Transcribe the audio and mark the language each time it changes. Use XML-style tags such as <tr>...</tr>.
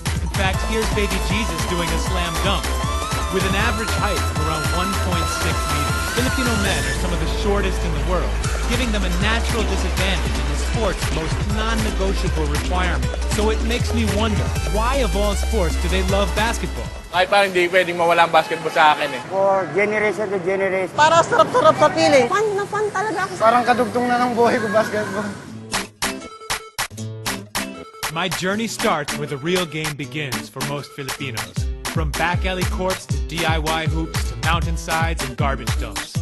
<en>In fact, here's baby Jesus doing a slam dunk. With an average height of around 1.6 meters, Filipino men are some of the shortest in the world, giving them a natural disadvantage in the sport's most non-negotiable requirement. So it makes me wonder, why of all sports do they love basketball?</en> <tl>Kahit parang hindi pwedeng mawala ang basketball sa akin eh.</tl> <en>For generation to generation.</en> <tl>Para sarap-sarap sa pili. Fun na fun talaga ako. Parang kadugtong na ng buhay ko basketball.</tl> <en>My journey starts where the real game begins for most Filipinos. From back alley courts to DIY hoops to mountainsides and garbage dumps.</en>